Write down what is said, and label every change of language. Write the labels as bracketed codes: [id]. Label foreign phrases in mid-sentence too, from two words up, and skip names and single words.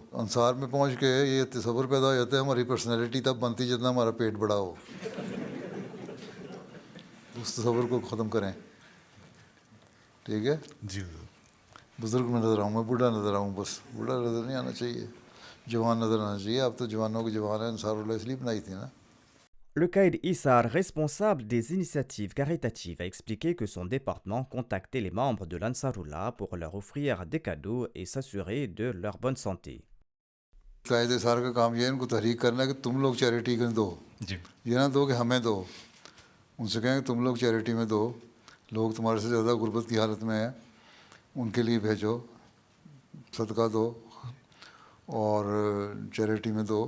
[ur] انصار میں پہنچ کے یہ تصور پیدا ہو جاتا ہے ہماری پرسنالٹی تب بنتی جتنا ہمارا پیٹ بڑا ہو. اس تصور کو ختم کریں. ٹھیک ہے. جی بزرگ میں نظر آؤں, میں بوڑھا نظر آؤں, بس بوڑھا نظر نہیں آنا چاہیے, جوان نظر آنا چاہیے. اب تو جوانوں کی جوان ہے, انصار اللہ اس لیے بنائی تھی نا. [fr] Le Caïd Issar, responsable des initiatives caritatives, a expliqué que son département contactait les membres de l'Ansarullah pour leur offrir des cadeaux et s'assurer de leur bonne santé. [ur] قائد اثار کا کام یہ ہے ان کو تحریک کرنا ہے کہ تم لوگ چیریٹی میں دو, جی یہ نہ دو کہ ہمیں دو. ان سے کہیں کہ تم لوگ چیریٹی میں دو, لوگ تمہارے سے زیادہ غربت کی حالت میں ہیں, ان کے لیے بھیجو, صدقہ دو اور چیریٹی میں دو.